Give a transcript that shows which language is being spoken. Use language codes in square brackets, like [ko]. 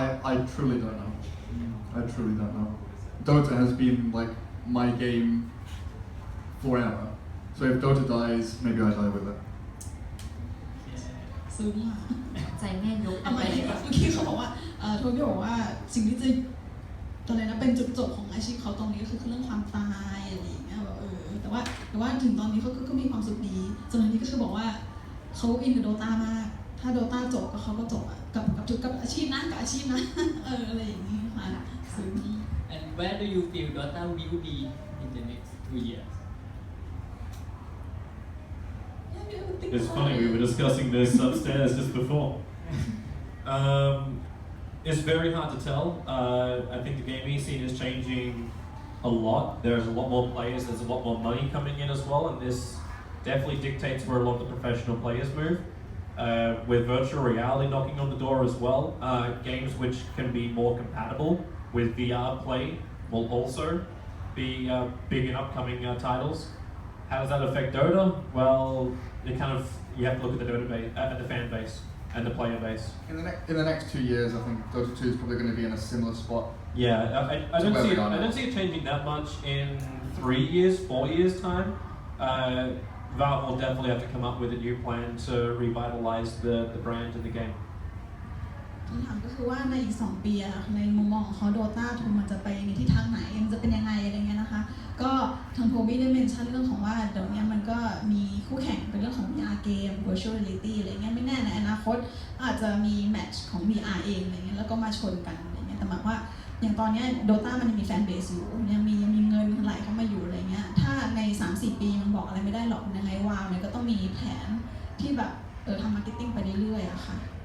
[en] I truly don't know. I truly don't know. Dota has been like my game forever. So if Dota dies, maybe I die with it. [th] ซึ้งอ่ะ ใจแม่ยก ทำไมเมื่อกี้เขาบอกว่าโทบี้บอกว่าสิ่งที่จะอะไรนะเป็นจุดจบของอาชีพเขาตรงนี้ก็คือเรื่องความตายอะไรอย่างเงี้ยแบบแต่ว่าถึงตอนนี้เขาก็มีความสุขดีส่วนอันนี้ก็คือบอกว่าเขาอินกับโดตามากถ้าโดตาจบก็เขาก็จบอ่ะกับอาชีพนั้นกับอาชีพนั้นอะไรอย่างนี้ค่ะซึ้ง [en] And where do you feel Dota will be in the next 2 years? It's funny, we were discussing this upstairs just before. It's very hard to tell. I think the gaming scene is changing a lot. There's a lot more players, there's a lot more money coming in as well, and this definitely dictates where a lot of the professional players move. With virtual reality knocking on the door as well, games which can be more compatible with VR play will also be big and upcoming titles. How does that affect Dota? Well, you have to look at the Dota base, at the fan base and the player base. In the next 2 years, I think Dota 2 is probably going to be in a similar spot. Yeah, I don't see it changing that much in 3 years, 4 years time. Valve will definitely have to come up with a new plan to revitalize the brand and the game. [th] คำถามก็คือว่าในอีก2 ปีในมุมมองของเขาโดต้าทูมันจะไปในทิศทางไหนมันจะเป็นยังไงอะไรเงี้ยนะคะก็ทางโทบี้ได้เมนชั่นเรื่องของว่าเดี๋ยวนี้มันก็มีคู่แข่งเป็นเรื่องของ VR เกม virtual reality อะไรเงี้ยไม่แน่ในอนาคตอาจจะมีแมตช์ของ VR เองอะไรเงี้ยแล้วก็มาชนกันอะไรเงี้ยแต่หมายว่าอย่างตอนนี้โดต้ามันยังมีแฟนเบสอยู่ยังมีเงินไหลเข้ามาอยู่อะไรเงี้ยถ้าใน 3-4 ปีมันบอกอะไรไม่ได้หรอกยังไงวาวเนี่ยก็ต้องมีแผนที่แบบทำมาร์เก็ตติ้งไปเรื่อยๆอะค่ะ